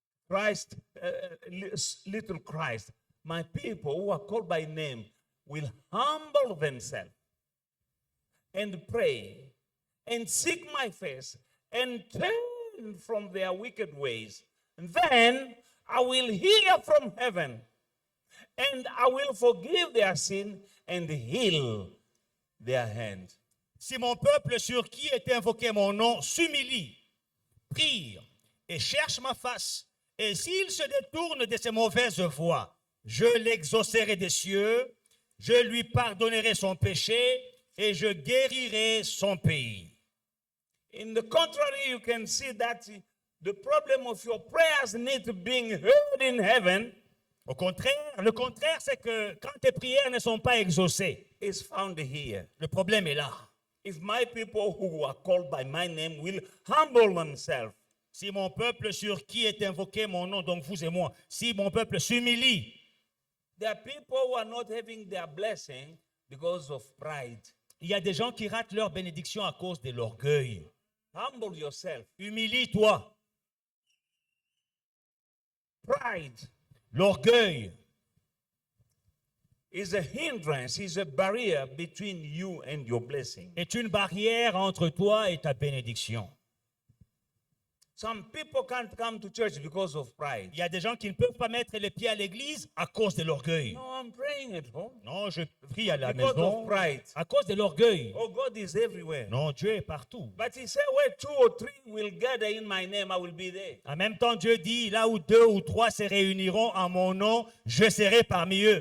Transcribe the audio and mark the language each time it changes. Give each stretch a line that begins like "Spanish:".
English: Christ, little Christ. My people who are called by name will humble themselves and pray and seek my face and turn from their wicked ways. Then I will hear from heaven and I will forgive their sin and heal their hand.
French: si mon peuple sur qui est invoqué mon nom s'humilie, prie et cherche ma face, et s'il se détourne de ses mauvaises voies, je l'exaucerai des cieux, je lui pardonnerai son péché et je guérirai son pays.
English: In the contrary, you can see that the problem of your prayers need being heard in heaven
French: Au contraire, le contraire, c'est que quand tes prières ne sont pas exaucées,
English: is found here.
French: le problème est là.
English: If my people who are called by my name will humble themselves,
French: Si mon peuple sur qui est invoqué mon nom, donc vous et moi, si mon peuple s'humilie,
English: there are people who are not having their blessing because of pride.
French: il y a des gens qui ratent leur bénédiction à cause de l'orgueil.
English: Humble yourself.
French: Humilie-toi.
English: Pride
French: L'orgueil
English: is a hindrance, is a barrier between you and your blessing.
French: est une barrière entre toi et ta bénédiction.
English: Some people can't come to church because of pride.
French: Il y a des gens qui ne peuvent pas mettre les pieds à l'église à cause de l'orgueil.
English: No, I'm praying at home.
French: Non, je prie à la
English: Because
French: maison
English: of pride.
French: à cause de l'orgueil.
English: Oh, God is everywhere.
French: Non, Dieu est partout.
English: But he said, where 2 or 3 will gather in my name, I will be there.
French: En même temps, Dieu dit, là où 2 ou 3 se réuniront en mon nom, je serai parmi eux.